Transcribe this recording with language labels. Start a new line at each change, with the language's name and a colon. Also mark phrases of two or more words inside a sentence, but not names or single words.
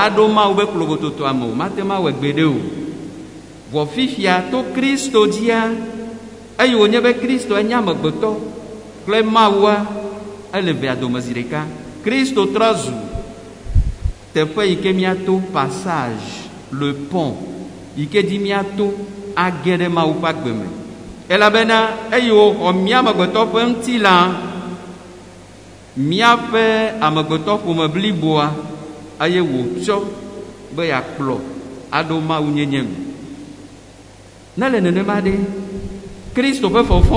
Ewe: aɖo Mawu be klobototoa me o mate ma wɔ gbe ɖe o vɔ fifia to Kristo dzia eye wònye be Kristo enye amegbetɔ kple Mawua ele vea dome zi ɖeka Kristo trɔ zu teƒe yi ke miato passage le pont yi ke di miato age ɖe Mawu ƒe agbe me elabena eye wòxɔ mía amegbetɔ ƒe ŋutilã míaƒe amegbetɔ ƒome bliboa eye wòtsɔ be yeakplɔ aɖo Mawu nyenye me ne le nenema ɖe Kristo ƒe fɔfɔ